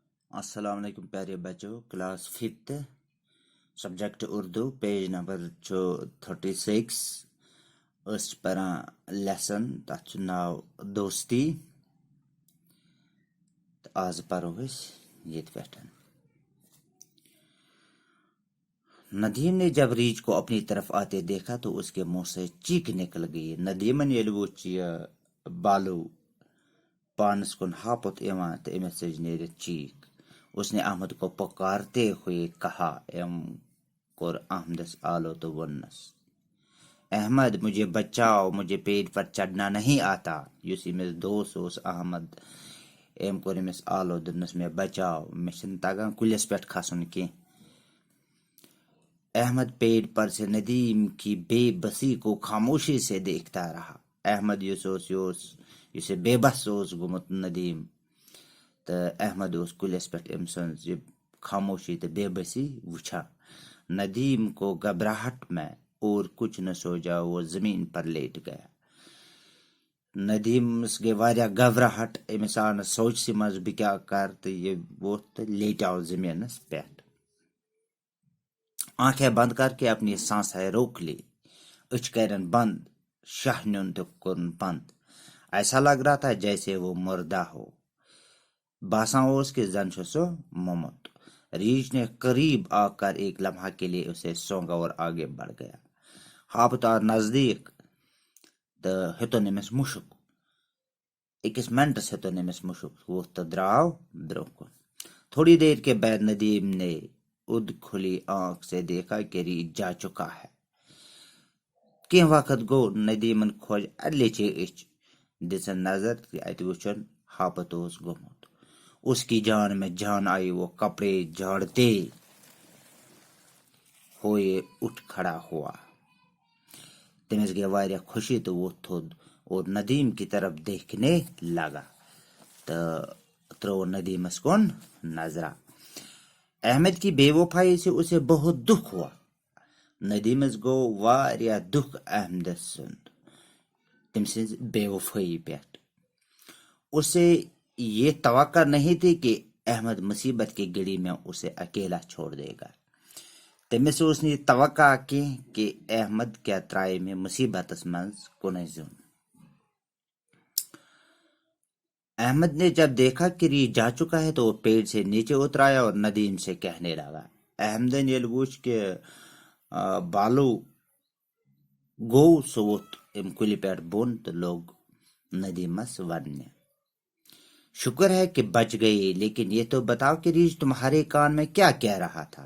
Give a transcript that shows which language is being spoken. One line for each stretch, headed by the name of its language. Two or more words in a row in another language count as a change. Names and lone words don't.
Urdu: السلام علیکم پیارے بچوں،
Kashmiri: کلاس 5 سبجیکٹ اردو
English: page number
Kashmiri: 36 اس پران لیسن تَتھ چھُ ناو دوستی تہٕ آز پرو أسۍ ییٚتہِ پٮ۪ٹھ۔
Urdu: ندیم نے جب ریچھ کو اپنی طرف آتے دیکھا تو اس کے منہ سے چیخ نکل گئی۔
Kashmiri: ندیمن ییٚلہِ وُچھ یہِ بالو پانس کن ہاپت یوان تو أمِس ژٔج نیٖرِتھ چیخ۔
Urdu: اس نے احمد کو پکارتے ہوئے کہا،
Kashmiri: کور احمدس آلو تو ونس،
Urdu: احمد مجھے بچاؤ، مجھے پیڑ پر چڑھنا نہیں آتا۔
Kashmiri: یُس أمِس دوست اوس احمد، کور أمِس آلو، دوٚپنس مےٚ بچاو، مےٚ چھُنہٕ تگان کُلِس پٮ۪ٹھ کھسُن کینٛہہ۔
Urdu: احمد پیڑ پر سے ندیم کی بے بسی کو خاموشی سے دیکھتا رہا۔
Kashmiri: احمد یُس یہِ بے بس اوس گوٚمُت ندیم، تو احمد اوس کُلِس پٮ۪ٹھ أمۍ سٕنٛز یہِ خاموشی تہٕ بے بسی وٕچھان۔
Urdu: ندیم کو گھبراہٹ میں اور کچھ نہ سوچا وہ زمین پر لیٹ گیا۔
Kashmiri: ندیمس گٔے واریاہ گھبراہٹ، أمِس آو نہٕ سوچسٕے منٛز بہٕ کیٛاہ کرٕ، تہٕ یہِ ووٚتھ تہٕ لیٹیو زمینس پٮ۪ٹھ۔
Urdu: آنکھیں بند کر کے اپنی سانسیں روک لی،
Kashmiri: أچھ کرن بند، شاہ نیُن تہٕ کوٚرُن بند۔
Urdu: ایسا لگ رہا تھا جیسے وہ مردہ ہو،
Kashmiri: باسان اوس کہ زن چھُ سُہ مومُت۔
Urdu: ریچھ نے قریب آ کر ایک لمحہ کے لیے اسے سونگا اور آگے بڑھ گیا۔
Kashmiri: ہاپت آو نزدیک تو ہیوٚتُن أمِس مُشُک، أکِس منٹس ہیوٚتُن أمِس مُشُک، ووٚتھ تہٕ درٛاو برٛونٛہہ کُن۔
Urdu: تھوڑی دیر کے بعد ندیم نے اد کھلی آنکھ سے دیکھا کہ ریچھ جا چکا ہے۔
Kashmiri: کینٛہہ وقت گوٚو ندیمن کھوج اَدلیچے أچھ، دِژٕن نظر کہ اتہِ وٕچھُن ہاپت اوس گوٚمُت۔
Urdu: اس کی جان میں جان آئی، وہ کپڑے جھاڑتے ہوئے اٹھ کھڑا ہوا۔
Kashmiri: تٔمِس گٔے واریاہ خوشی تہٕ ووٚتھ تھوٚد
Urdu: اور ندیم کی طرف دیکھنے لگا
Kashmiri: تہٕ ترٛوو ندیمس کُن نظرا۔
Urdu: احمد کی بے وفائی سے اسے بہت دکھ ہوا۔
Kashmiri: ندیمس گوٚو واریاہ دکھ احمدس سُنٛد، تٔمۍ سٕنٛز بے وفٲیی پٮ۪ٹھ۔
Urdu: اسے یہ توقع نہیں تھی کہ احمد مصیبت کی گھڑی میں اسے اکیلا چھوڑ دے گا۔
Kashmiri: تٔمِس اوس نہٕ یہِ توقع کینٛہہ کہ احمد کیٛاہ ترٛایہِ مےٚ مصیبتس منٛز کُنُے زوٚن۔
Urdu: احمد نے جب دیکھا کہ ریچھ جا چکا ہے تو وہ پیڑ سے نیچے اتر آیا اور ندیم سے کہنے لگا۔
Kashmiri: احمدن ییٚلہِ وُچھ کہ بالو گوٚو، سُہ ووٚتھ اَمہِ کُلہِ پٮ۪ٹھ بۄن تہٕ لوٚگ ندیمس وننہِ،
Urdu: شکر ہے کہ بچ گئی، لیکن یہ تو بتاؤ کہ ریچھ تمہارے کان میں کیا کہہ رہا تھا۔